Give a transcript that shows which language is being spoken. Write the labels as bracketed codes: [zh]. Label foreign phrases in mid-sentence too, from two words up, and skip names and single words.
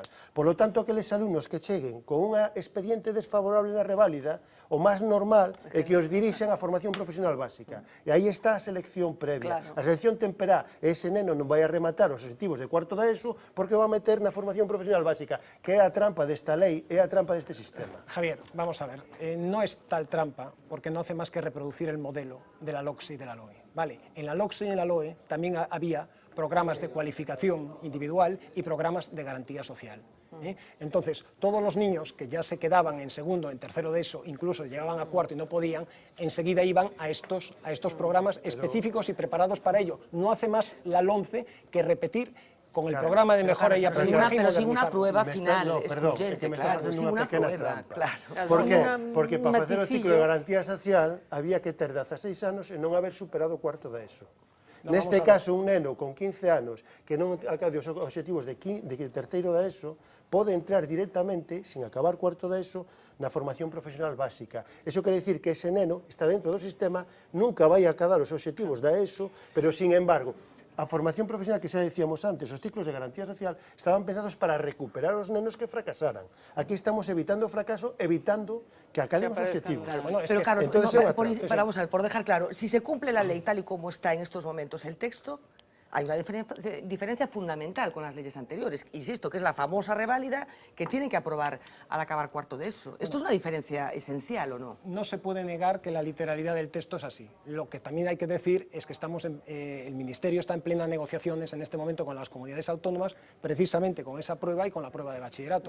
[es] Por lo tanto, [gl] aqueles alumnos que cheguen con unha expediente desfavorable na reválida, o máis normal é que os dirixan a formación profesional básica. E aí está a selección previa. A selección temperá, ese neno non vai a rematar os objetivos de cuarto da ESO porque o va a meter na formación profesional básica, que é a trampa desta lei, é a trampa deste sistema. [es] Javier, vamos a ver, no es tal trampa porque no hace más que reproducir el modelo de la LOCSE y de la LOE. Vale, en la LOCSE y en la LOE también había programas de cualificación individual y programas de garantía social. Entonces, todos los niños que ya se quedaban en segundo, en tercero de ESO, incluso llegaban a cuarto y no podían, enseguida iban a estos programas específicos y preparados para ello. No hace más la LOMCE que repetir con el programa de mejora y aprendizaje. Pero sin una prueba final [gl] Perdón, é que me está facendo unha pequena trampa. Por qué? Porque para facer o ciclo de garantía social había que ter 16 anos e non haber superado o cuarto da ESO. Neste caso, un neno con 15 anos que non alcance os obxectivos de terceiro da ESO pode entrar directamente, sin acabar cuarto da ESO, na formación profesional básica. Eso quere dicir que ese neno está dentro do sistema, nunca vai a acabar os obxectivos da ESO, pero, [es] sin embargo, [gl] a formación profesional que xa decíamos antes, os ciclos de garantía social, estaban pensados para recuperar os nenos que fracasaran. Aquí estamos evitando o fracaso, evitando que acaben os objetivos. [es] Pero claro, vamos a ver, por dejar claro, si se cumple la ley tal y como está en estos momentos el texto, hay una diferencia fundamental con las leyes anteriores. Insisto, que es la famosa reválida que tienen que aprobar al acabar cuarto de ESO. ¿Esto es una diferencia esencial o no? No se puede negar que la literalidad del texto es así. Lo que también hay que decir es que el Ministerio está en plenas negociaciones en este momento con las comunidades autónomas, precisamente con esa prueba y con la prueba de bachillerato.